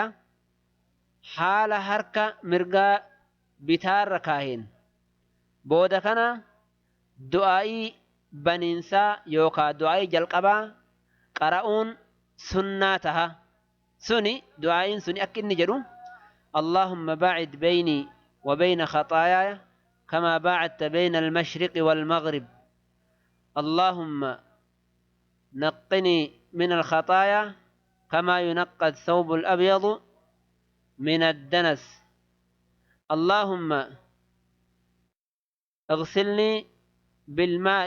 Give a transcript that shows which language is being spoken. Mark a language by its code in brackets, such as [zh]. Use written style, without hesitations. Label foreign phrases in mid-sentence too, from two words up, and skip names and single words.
[om] Haala harka mirgaa bitaarra kaaheen booda kana du'aa'ii baniinsaa yookaa du'aa'ii jalqabaa qara'uun sunnaa taha. Suni du'aa'iin suni akka inni jedhu [ar] اللهم باعد بيني وبين خطاياي كما باعدت بين المشرق والمغرب اللهم نقني من الخطايا كما ينقى الثوب الأبيض من الدنس اللهم اغسلني بالماء